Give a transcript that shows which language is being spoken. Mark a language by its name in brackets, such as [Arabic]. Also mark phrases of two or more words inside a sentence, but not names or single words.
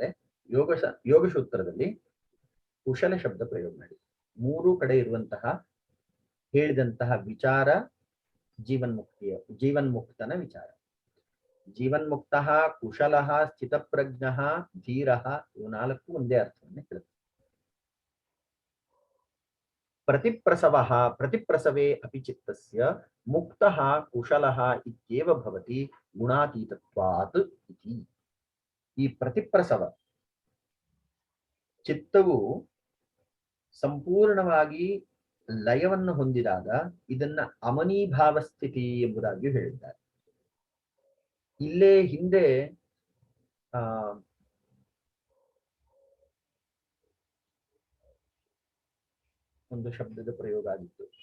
[Kannada] ಯೋಗ ಸೂತ್ರದಲ್ಲಿ ಕುಶಲ ಶಬ್ದ ಪ್ರಯೋಗ ಮಾಡಿದ್ದಾರೆ. ಮೂರು ಕಡೆ ಇರುವಂತಹ ಹೇಳಿದಂತಹ ವಿಚಾರ ಜೀವನ್ಮುಕ್ತನ ವಿಚಾರ. [Sanskrit] ಜೀವನ್ಮುಕ್ತಃ, ಕುಶಲಃ, ಸ್ಥಿತಪ್ರಜ್ಞಃ, ಧೀರಃ, [Kannada] ಇವು ನಾಲ್ಕು ಒಂದೇ ಅರ್ಥವನ್ನೇ ಹೇಳುತ್ತೆ. [Sanskrit] प्रतिप्रसवः प्रतिप्रसवे अपि चित्तस्य मुक्तः कुशलः इत्येव भवति गुणातीतत्वात् इति. [Kannada] ಈ ಪ್ರತಿಪ್ರಸವ ಚಿತ್ತವು ಸಂಪೂರ್ಣವಾಗಿ ಲಯವನ್ನು ಹೊಂದಿದಾಗ ಇದನ್ನ ಅಮನೀಭಾವ ಸ್ಥಿತಿ ಎಂಬುದಾಗಿಯೂ ಹೇಳಿದ್ದಾರೆ. ಇಲ್ಲೇ ಹಿಂದೆ ಒಂದು ಶಬ್ದದ ಪ್ರಯೋಗ ಆಗಿತ್ತು.